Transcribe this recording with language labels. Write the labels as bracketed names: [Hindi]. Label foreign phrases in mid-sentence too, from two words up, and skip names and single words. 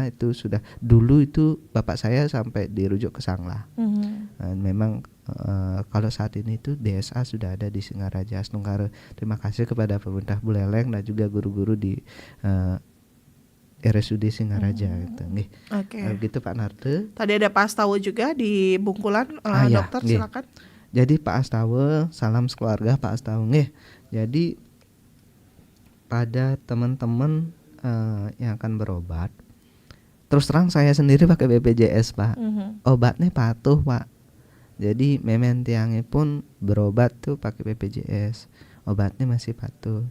[Indonesian] Itu sudah dulu itu bapak saya sampai dirujuk ke Sanglah. Dan memang kalau saat ini itu DSA sudah ada di Singaraja. Astungkara terima kasih kepada pemerintah Buleleng dan juga guru-guru di RSUD Singaraja gitu. Nggih. Oke. Gitu Pak Narte. Tadi ada Pak Astawa juga di Bungkulan, dokter nggih. silakan. Jadi Pak Astawa, salam sekeluarga Pak Astawa nggih. Jadi pada teman-teman yang akan berobat, terus terang saya sendiri pakai BPJS Pak. Obatnya patuh Pak. Jadi [Balinese] memen tiangnya [Indonesian] pun berobat tuh pakai BPJS, obatnya masih patuh.